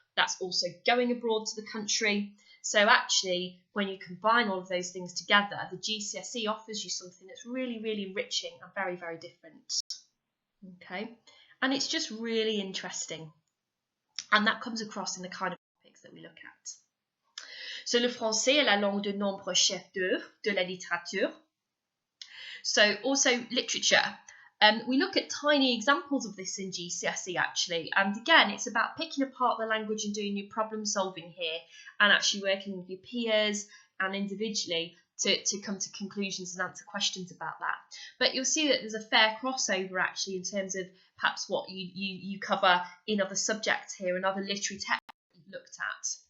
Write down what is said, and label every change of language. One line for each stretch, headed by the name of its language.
English: That's also going abroad to the country. So actually, when you combine all of those things together, the GCSE offers you something that's really, really enriching and very, very different. Okay, and it's just really interesting. And that comes across in the kind of topics that we look at.
French: So le français est la langue de nombreux chefs d'œuvre de la littérature.
English: So also literature. We look at tiny examples of this in GCSE actually, and again it's about picking apart the language and doing your problem solving here, and actually working with your peers and individually to come to conclusions and answer questions about that. But you'll see that there's a fair crossover actually in terms of perhaps what you cover in other subjects here and other literary texts that you've looked at.